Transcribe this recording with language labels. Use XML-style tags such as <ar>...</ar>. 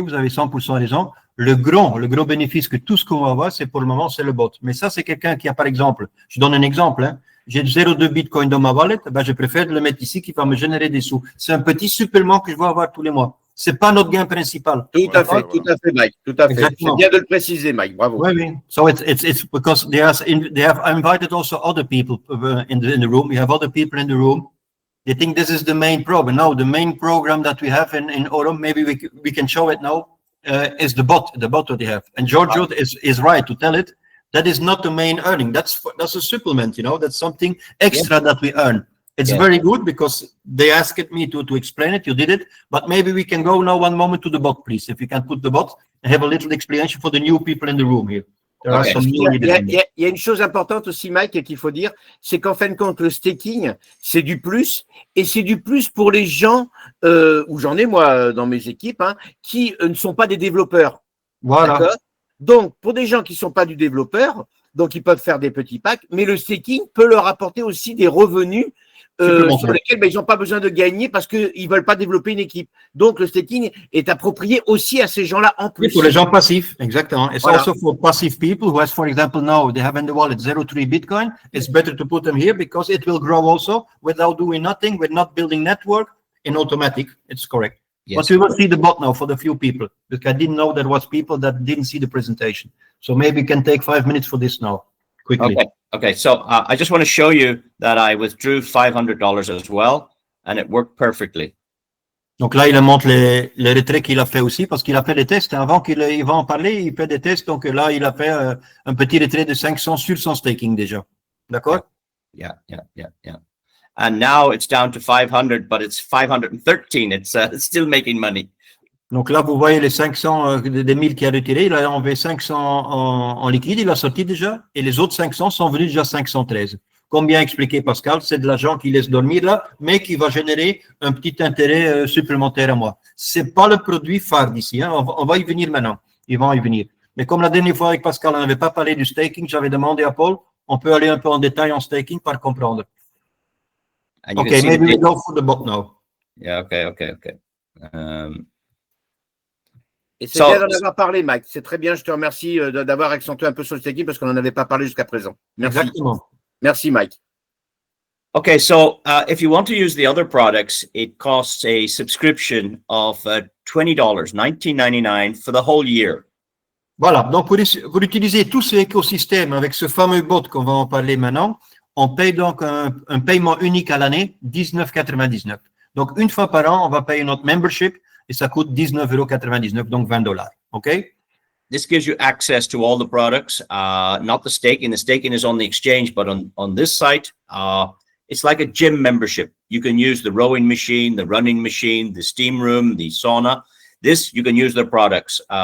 <fr>Vous avez 100% raison. Le gros bénéfice que tout ce qu'on va avoir, c'est pour le moment, c'est le bot. Mais ça, c'est quelqu'un qui a, par exemple, je donne un exemple, hein, j'ai 0,2 Bitcoin dans ma wallet, ben, je préfère le mettre ici qui va me générer des sous. C'est un petit supplément que je vais avoir tous les mois. C'est pas notre gain principal. Tout à fait, Mike. Tout à fait. Exactement. C'est bien de le préciser, Mike. Bravo. Oui, oui.</fr> <en>So it's because they have invited also other people in the room. We have other people in the room. They think this is the main program. No, the main program that we have in Aurum, maybe we can show it now, is the bot that they have. And Giorgio is right to tell it. That is not the main earning. That's a supplement, you know, that's something extra that we earn. It's very good because they asked me to explain it. You did it, but maybe we can go now one moment to the bot, please. If you can put the bot and have a little explanation for the new people in the room here. There are some new</en> <fr>Il y a une chose importante aussi, Mike, qu'il faut dire, c'est qu'en fin de compte, le staking, c'est du plus, et c'est du plus pour les gens, où j'en ai moi dans mes équipes, hein, qui ne sont pas des développeurs. Voilà. D'accord. Donc, pour des gens qui ne sont pas du développeur, donc ils peuvent faire des petits packs, mais le staking peut leur apporter aussi des revenus sur lesquels ils n'ont pas besoin de gagner parce qu'ils ne veulent pas développer une équipe. Donc, le staking est approprié aussi à ces gens-là en plus. Oui, pour les gens passifs, exactement.</fr> <en>It's also for passive people who has, for example, now they have in the wallet 0.3 Bitcoin. It's better to put them here because it will grow also without doing nothing, with not building network in automatic. It's correct. Yes. But we will see the bot now for the few people because I didn't know there was people that didn't see the presentation. So maybe we can take 5 minutes for this now, quickly. Okay. So I just want to show you that I withdrew $500 as well, and it worked perfectly.</en> <fr>Donc là, il montre les retraits qu'il a fait aussi parce qu'il a fait les tests. Avant qu'il va en parler, il fait des tests. Donc là, il a fait un petit retrait de 500 sur son staking déjà. D'accord?</fr> <en>Yeah. And now it's down to 500, but it's 513. It's still making money.</en> <fr>Donc là, vous voyez les 500 des 1000 qu'il a retirés. Il a enlevé 500 en liquide, il a sorti déjà. Et les autres 500 sont venus déjà 513. Comme bien expliqué Pascal, c'est de l'argent qu'il laisse dormir là, mais qui va générer un petit intérêt supplémentaire à moi. C'est pas le produit phare d'ici. Hein. On va y venir maintenant. Ils vont y venir. Mais comme la dernière fois avec Pascal, on n'avait pas parlé du staking, j'avais demandé à Paul, on peut aller un peu en détail en staking pour comprendre.</fr> <en>Okay, maybe we go for the bot now. Yeah, okay.</en> <fr>Et c'est bien d'en avoir parlé, Mike. C'est très bien, je te remercie d'avoir accentué un peu sur le staking parce qu'on n'en avait pas parlé jusqu'à présent. Merci. Exactement. Merci, Mike.</fr> <en>Okay, so if you want to use the other products, it costs a subscription of $20, $19.99 for the whole year.</en> <fr>Voilà, donc pour utiliser tout ce écosystème avec ce fameux bot qu'on va en parler maintenant, on paye donc un paiement unique à l'année, $19,99. Donc une fois par an, on va payer notre membership et ça coûte $19,99, donc $20. OK?</fr> <en>This gives you access to all the products, not the staking. The staking is on the exchange, but on this site, it's like a gym membership. You can use the rowing machine, the running machine, the steam room, the sauna. This, you can use their products.</en>